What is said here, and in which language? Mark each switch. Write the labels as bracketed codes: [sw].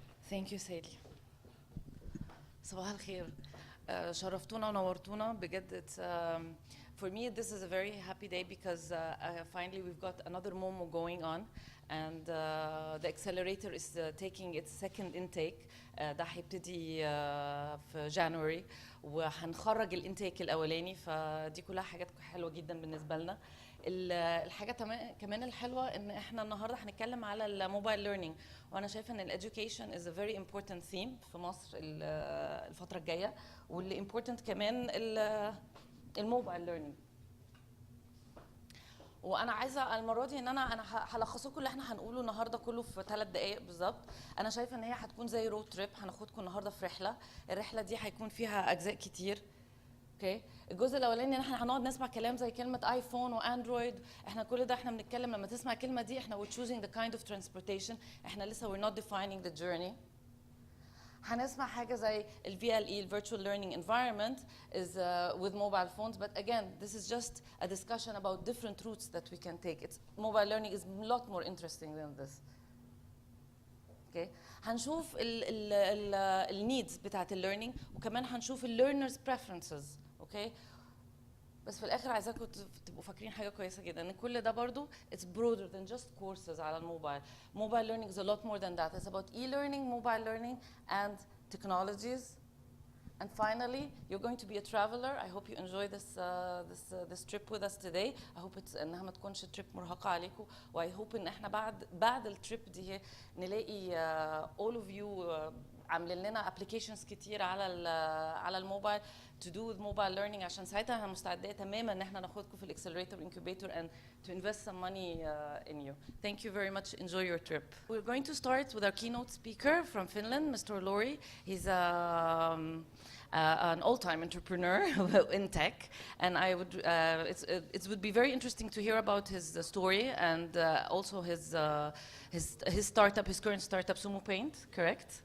[en] Thank you Sally. [ar] صباح الخير. شرفتونا ونورتونا بجد. [en] For me this is a very happy day because finally we've got another momo going on, and the accelerator is taking its second intake. [ar] ده هيبتدي في جانوري، وهنخرج الانتيك الاولاني، فدي كلها حاجات حلوه جدا بالنسبه لنا. الحاجه كمان الحلوه ان احنا النهارده هنتكلم على الموبايل ليرنينج، وانا شايفه ان [en] الاديوكيشن is a very important theme [ar] في مصر الفتره الجايه، واللي امبورتنت كمان الموبايل ليرنينج. وانا عايزه المره دي ان انا هلخص لكم اللي احنا هنقوله النهارده كله في 3 دقائق بالظبط. انا شايفه ان هي هتكون زي رود تريب، هناخدكم النهارده في رحله. الرحله دي هيكون فيها اجزاء كتير. اوكي، الجزء الاولاني ان احنا هنقعد نسمع كلام زي كلمه ايفون واندرويد. احنا كل ده احنا بنتكلم لما تسمع الكلمه دي احنا [en] we're choosing the kind of transportation، [ar] احنا لسه [en] we're not defining the journey. [ar] هنسمع حاجه زي ال [en] VLE Virtual Learning Environment is with mobile phones, but again this is just a discussion about different routes that we can take. It's mobile learning is a lot more interesting than this. Okay. [ar] هنشوف ال needs بتاعت ال learning، وكمان هنشوف ال [en] learners preferences. Okay. [ar] بس في الاخر عايزاكم تبقوا فاكرين حاجه كويسه جدا، ان كل ده برضو [en] it's broader than just courses [ar] على الموبايل. [en] Mobile learning is a lot more than that. It's about e-learning, mobile learning and technologies. And finally, you're going to be a traveler. I hope you enjoy this trip with us today. I hope it's [ar] انها ما تكونش trip مرهقه عليكم، و I hope ان احنا بعد التريب دي نلاقي [en] all of you [ar] عاملين لنا applications كتير على الموبايل [en] to do with mobile learning، [ar] عشان ساعتها احنا مستعدين تماما ان احنا ناخدكم في الاكسلريتور [en] incubator and to invest some money in you. Thank you very much. Enjoy your trip. We're going to start with our keynote speaker from Finland, Mr. Lori. He's an all-time entrepreneur in tech, and I would it would be very interesting to hear about his story and also his startup, his current startup, Sumo Paint, correct?